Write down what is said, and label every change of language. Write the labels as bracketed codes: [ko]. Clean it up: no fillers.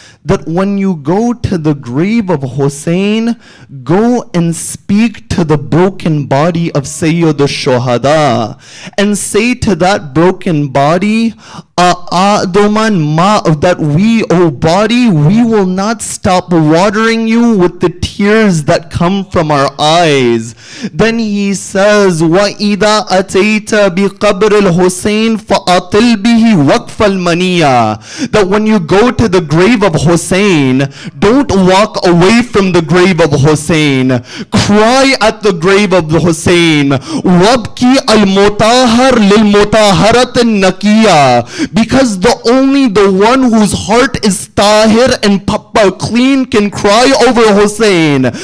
[en] That when you go to the grave of Hussein, go and speak to the broken body of Sayyid al-Shuhada and say to that broken body, A'aduman ma, that we, O body, we will not stop watering you with the tears that come from our eyes. Then he says, [ar] وَإِذَا أَتَيْتَ بِقَبْرِ الْحُسَيْنِ فَأَطِلْ بِهِ وَقْفَ الْمَنِيَّةِ. [en] That when you go to the grave of Hussein, don't walk away from the grave of Hussein. Cry at the grave of the Hussein. [ar] وَابْكِ الْمُطَاهَرْ لِلْمُطَاهَرَةِ النَّقِيَّةِ. [en] Because only the one whose heart is tahir and clean can cry over Hussein.